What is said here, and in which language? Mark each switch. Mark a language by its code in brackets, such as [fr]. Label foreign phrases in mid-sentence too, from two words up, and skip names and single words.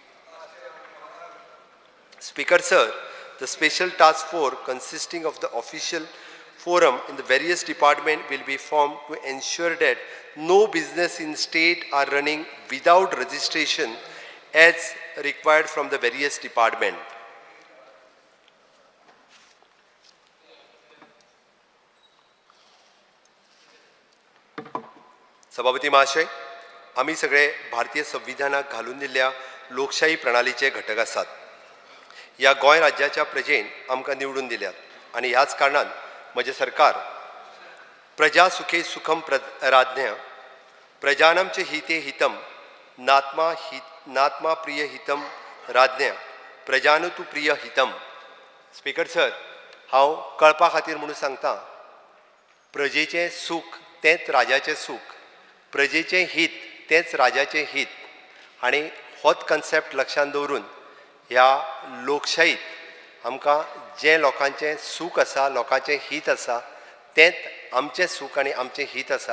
[en] Speaker, sir, the special task force consisting of the official forum in the various departments will be formed to ensure that no business in state are running without registration as required from the various departments. [kok] सभापती महाशय, आम्ही सगळे भारतीय संविधानात घालून दिल्ल्या लोकशाही प्रणालीचे घटक आसात. या गोंय राज्याच्या प्रजेन आमकां निवडून दिल्यात आणि ह्याच कारणान म्हजें सरकार [sa] प्रजा सुखे सुखम राज्ञ प्रजानां च हिते हितम नात्मा प्रिय हितम राज्ञ प्रजानुतु प्रिय हितम. [en] Speaker sir, [kok] हांव कळपा खातीर म्हणून सांगता, प्रजेचें सूख तेंच राजाचें सूख, प्रजेचें हित तेंच राजाचें हित. आणि होच कन्सेप्ट लक्षांत दवरून ह्या लोकशाहीत आमकां जे लोकांचें सूख आसा, लोकांचें हित आसा, तेंच आमचें सूख आनी आमचें हित आसा.